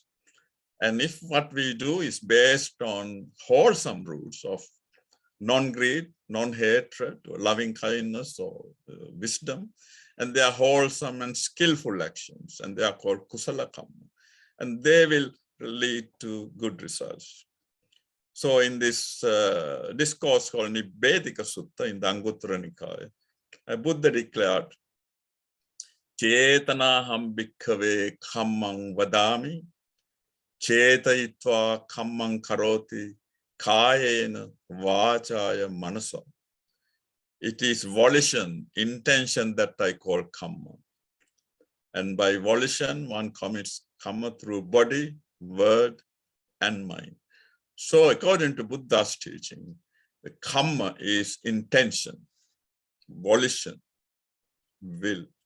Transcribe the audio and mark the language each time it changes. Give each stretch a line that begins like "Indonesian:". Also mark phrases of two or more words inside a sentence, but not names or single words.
English: And if what we do is based on wholesome roots of non-greed, non-hatred, or loving kindness, or wisdom, and they are wholesome and skillful actions, and they are called kusala karma, and they will lead to good results. So in this discourse called Nibbedika Sutta in the Anguttara Nikaya, Buddha declared,
Pali: Chetanaham bhikkhave kammang vadami, chetayitva kammang karoti, kayena vachaya manasa.
English: It is volition, intention that I call karma. And by volition, one commits karma through body, word, and mind. So according to Buddha's teaching, the karma is intention, volition, will.